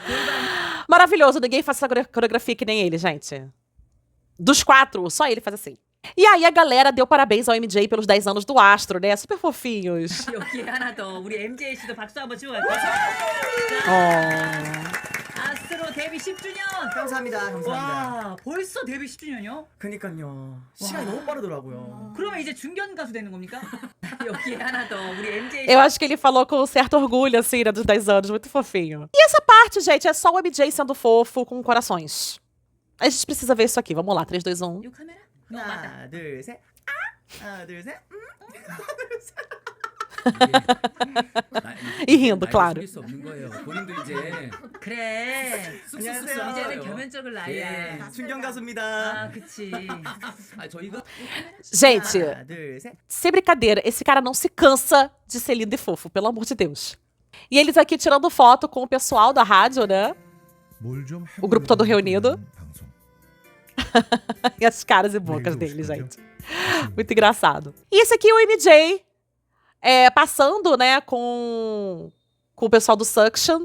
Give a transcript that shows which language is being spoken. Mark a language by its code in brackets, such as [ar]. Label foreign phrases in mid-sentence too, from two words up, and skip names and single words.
[pt] Maravilhoso, ninguém faz essa coreografia que nem ele, gente. Dos 4, só ele faz assim. E aí a galera deu parabéns ao MJ pelos 10 anos do Astro, né? Super fofinhos. [ko] 여기에 하나 더 우리 MJ 씨도 박수 한번 치고 갈까요? 아스트로 데뷔 10주년. 감사합니다. 감사합니다. 와, 벌써 데뷔 10주년이요? 그니까요. 시간이 너무 빠르더라고요. 그러면 이제 중견 가수 되는 겁니까? 여기에 하나 더 우리 MJ [pt] Eu acho que ele falou com certo orgulho, assim, né, dos 10 anos. Muito fofinho. E essa parte, gente, é só o MJ sendo fofo com corações. A gente precisa ver isso aqui. Vamos lá, 3, 2, 1. [ko] 이 카메라? 맞다. 하나, 둘, 셋. 하나, 둘, 셋. [pt] E rindo, claro. [ko] 수 없는 거예요. 본인도 이제 그래. 안녕하세요. 이제는 겸연쩍을 나이야. 예. 충경 가수입니다. 아, 그치. 저희가 [pt] Gente, [ko] 하나, 둘, 셋. [pt] sem brincadeira, esse cara não se cansa de ser lindo e fofo, pelo amor de Deus. E eles aqui tirando foto com o pessoal da rádio, né? O grupo todo reunido. E as caras e bocas dele, gente. Muito engraçado. E esse aqui é o MJ passando, né, com o pessoal do Suction.